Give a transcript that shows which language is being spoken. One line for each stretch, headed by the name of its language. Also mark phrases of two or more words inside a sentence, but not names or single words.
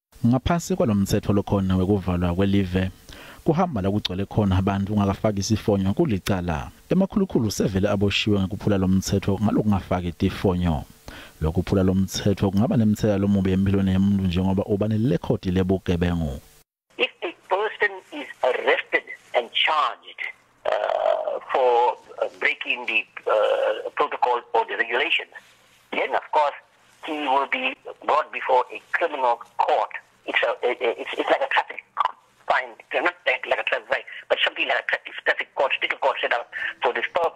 Swati: Ngaphansi kwalomthetho lokhona wekuvalwa kwelive kuhamba la kugcwele khona abantu ungakafaki sifonyo kulicala. Emakhulukhulu sevele aboshiwe ngekuphula lomthetho ngalokungafaki tifonyo. Lokuphula lomthetho kungaba nemthelela lomubi empilweni yomuntu njengoba uba nelirekhodi lebugebengu.
English: If a person is arrested and charged for breaking the protocol or the regulations, then of course he will be brought before a criminal court. It's like a traffic fine, not like a traffic fine, but something like a traffic court, sticker court set up for this purpose.